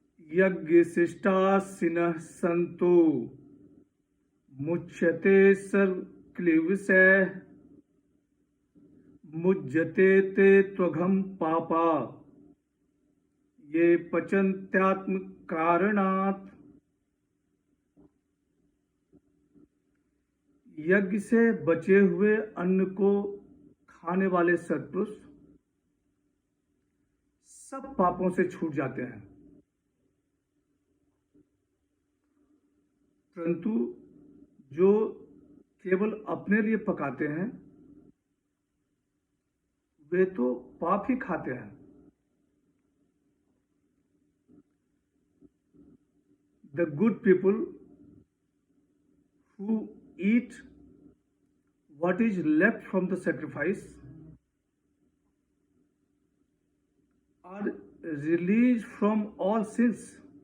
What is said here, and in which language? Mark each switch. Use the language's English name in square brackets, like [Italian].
[Sanskrit] यज्ञ शिष्टासिनः सन्तो मुच्यते सर्वक्लेशैः मुज्यते ते त्वघं पापा ये पचन्त्यात्म कारणात्। [Hindi] यज्ञ से बचे हुए अन्न को खाने वाले सत्पुरुष सब पापों से छूट जाते हैं, परंतु जो केवल अपने लिए पकाते हैं वे तो पाप ही खाते हैं। [English] the good people who eat what is left from the sacrifice are released from all sins.